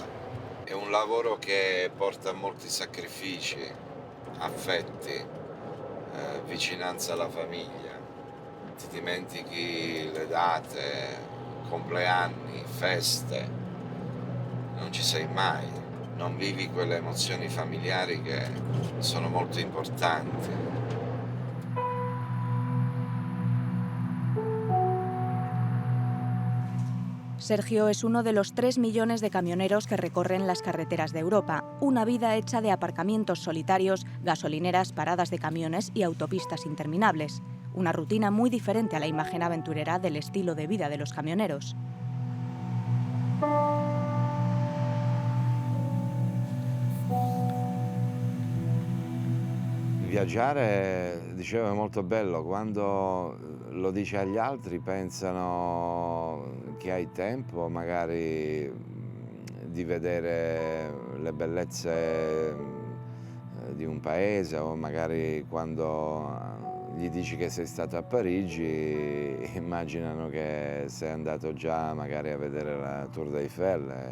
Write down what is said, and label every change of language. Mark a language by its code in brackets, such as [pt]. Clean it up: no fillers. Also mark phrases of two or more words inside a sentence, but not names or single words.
[it] È un lavoro che porta molti sacrifici, affetti, vicinanza alla famiglia, ti dimentichi le date, compleanni, feste, non ci sei mai, non vivi quelle emozioni familiari che sono molto importanti. [es] Sergio es uno de los 3 millones de camioneros que recorren las carreteras de Europa, una vida hecha de aparcamientos solitarios, gasolineras, paradas de camiones y autopistas interminables. Una rutina muy diferente a la imagen aventurera del estilo de vida de los camioneros. [it] Viaggiare, dicevo, è molto bello, quando lo dici agli altri pensano che hai tempo magari di vedere le bellezze di un paese, o magari quando gli dici che sei stato a Parigi immaginano che sei andato già magari a vedere la Tour Eiffel.